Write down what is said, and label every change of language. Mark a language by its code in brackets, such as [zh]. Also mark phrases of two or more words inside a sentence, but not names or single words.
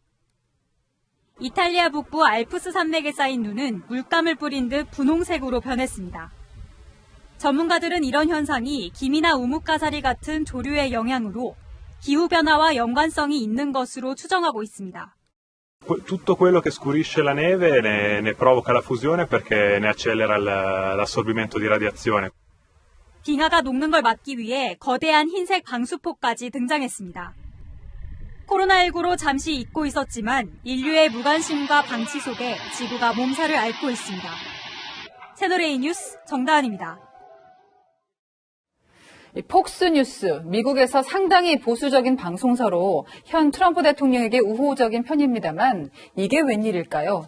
[ko] 이탈리아 북부 알프스 산맥에 쌓인 눈은 물감을 뿌린 듯 분홍색으로 변했습니다. 전문가들은 이런 현상이 김이나 우뭇가사리 같은 조류의 영향으로 기후변화와 연관성이 있는 것으로 추정하고 있습니다. [it] Tutto quello che scurisce la neve ne provoca la fusione perché ne accelera l'assorbimento di radiazione. [ko] 빙하가 녹는 걸 막기 위해 거대한 흰색 방수포까지 등장했습니다. 코로나19로 잠시 잊고 있었지만 인류의 무관심과 방치 속에 지구가 몸살을 앓고 있습니다. 채널A 뉴스 정다은입니다. 폭스뉴스, 미국에서 상당히 보수적인 방송사로 현 트럼프 대통령에게 우호적인 편입니다만 이게 웬일일까요?